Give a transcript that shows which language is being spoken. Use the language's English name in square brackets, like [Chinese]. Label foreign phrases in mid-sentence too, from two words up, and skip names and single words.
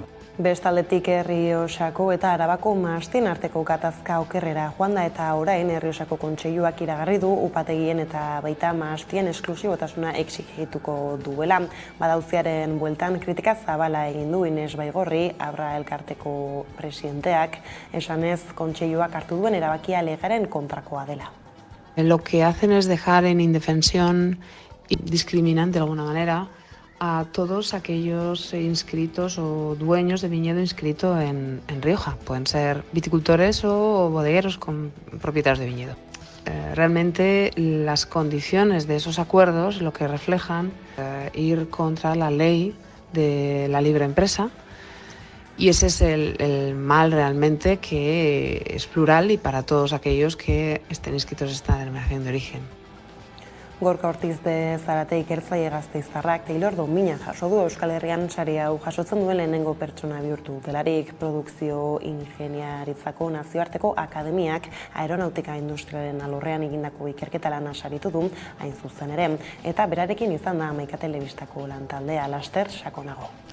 [Basque] Bestaldetik Errioxako eta Arabako mahastien arteko gatazka okerrera joan da eta orain Errioxako kontseiluak iragarri du upategien eta baita mahastien esklusibotasuna exigituko duela. Badauziaren bueltan kritika zabala egin du Ines Baigorri, Abra elkarteko presidenteak, esanez kontseiluak hartu duen erabakia legaren kontrakoa dela. [Spanish] Lo que hacen es dejar en indefensión y discriminan de alguna manera a todos aquellos inscritos o dueños de viñedo inscrito en Rioja. Pueden ser viticultores o bodegueros con propietarios de viñedo. Realmente las condiciones de esos acuerdos lo que reflejan ir contra la ley de la libre empresa y ese es el mal realmente que es plural y para todos aquellos que estén inscritos en esta denominación de origen. [Basque] Gorka Ortiz de Zarate ikertzaile gasteiztarrak Taylor domina jaso du Euskal Herrian sari hau jasotzen duen lehenengo pertsona bihurtu delarik. Produkzio ingeniaritzako nazioarteko akademiak aeronautika industriaren alorrean egindako ikerketa lana saritu du hain zuzen ere. Eta berarekin izan da Hamaika telebistako lantaldea laster sakonago.